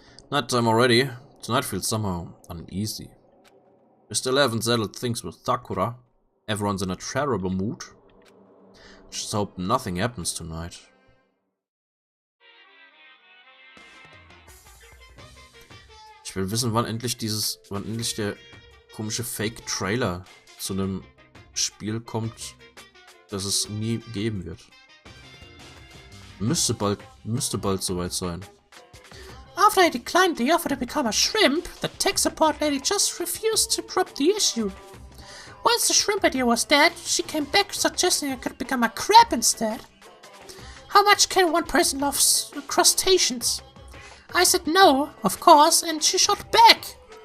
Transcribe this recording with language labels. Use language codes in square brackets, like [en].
[en] Nighttime already. Tonight feels somehow uneasy. We still haven't settled things with Sakura. Everyone's in a terrible mood. Just hope nothing happens tonight. [de] Ich will wissen, wann endlich der komische Fake-Trailer zu einem Spiel kommt, das es nie geben wird. Müsste bald soweit sein. [en] After I declined the offer to become a shrimp, the tech support lady just refused to drop the issue. Once the shrimp idea was dead, she came back suggesting I could become a crab instead. How much can one person love crustaceans? I said no, of course, and she shot back.